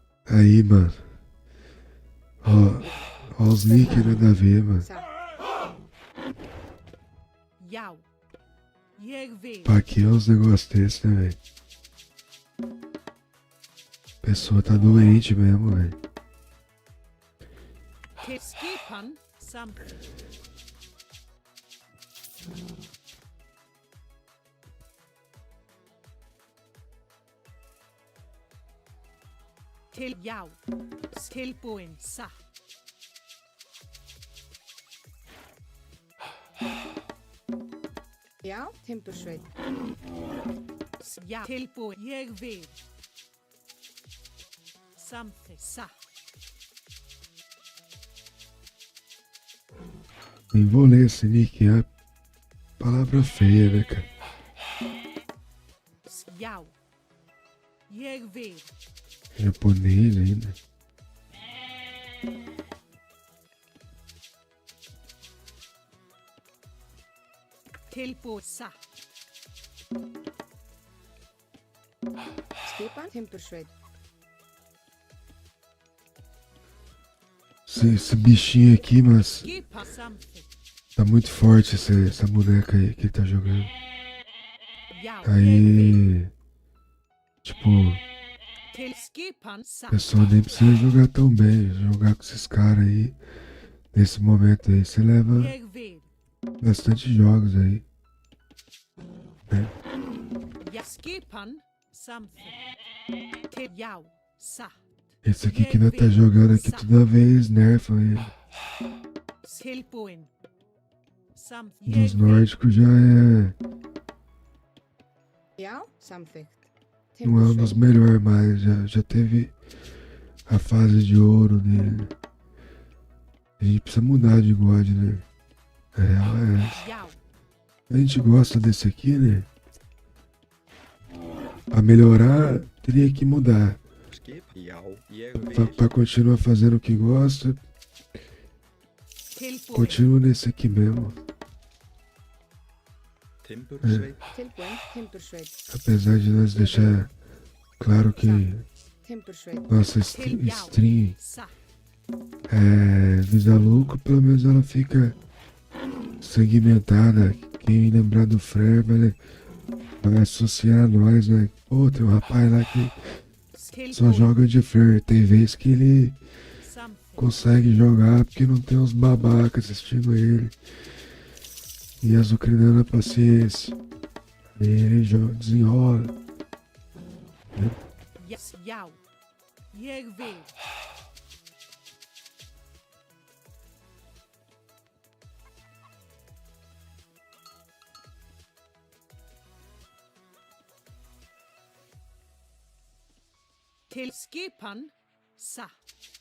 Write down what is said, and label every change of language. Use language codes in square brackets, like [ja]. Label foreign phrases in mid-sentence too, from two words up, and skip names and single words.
[pt] Aí, mano. Ó os nick nada a ver, mano. [is] Satt. Já. Ég vil. [pt] Pra que uns negócios desses, né, velho? A pessoa tá doente mesmo, velho. [is] Til skipan samþykkt. Til já. Tilbúin satt. Já, timbursveit. Já. Tilbúin. Ég vil. Samþykkt satt. [pt] Nem vou ler esse nick, é palavra feia, né, cara? [is] Já. Ég vil. [pt] Japonês ainda. [is] Tilbúin satt. Skipan, timbursveit. [pt] Esse bichinho aqui, mas [is] Skipan samþykkt. [pt] tá muito forte essa boneca aí que ele tá jogando. [is] Já. [pt] Aí, tipo, [is] Til skipan [pt] a [is] satt. [pt] pessoa nem precisa jogar tão bem. Jogar com esses caras aí, nesse momento aí, você leva [is] Ég vil. [pt] bastante jogos aí. [is] Já. Skipan samþykkt. Til já. Satt. [pt] Esse aqui que nós tá jogando aqui toda vez nerfa ele. [is] Tilbúin. Samþykkt. [pt] Dos nórdicos já é. [is] Já, samþykkt. [pt] Não é um dos melhores mais. Já teve a fase de ouro dele. A gente precisa mudar de God, né? A real é essa. Já. A gente gosta desse aqui, né? Pra melhorar, teria que mudar. [is] Skip. Já. Ég vil. [pt] Pra continuar fazendo o que gosta, [is] Tilbúin. [pt] continua nesse aqui mesmo. [is] Timbursveit. Tilbúin, timbursveit. [pt] Apesar de nós deixar claro que [is] Timbursveit. [pt] nossa [is] Til já. [pt] stream [is] Satt. [pt] visa lucro, pelo menos ela fica segmentada. Quem lembrar do Frer vai associar a nós, né? Pô, tem um rapaz lá que só [is] Tilbúin. [pt] joga de Frer. Tem vez que ele [is] Samþykkt. [pt] consegue jogar porque não tem uns babacas assistindo ele. E azucrinando a paciência. Aí ele desenrola. [is] Já. Ég vil. Til skipan satt.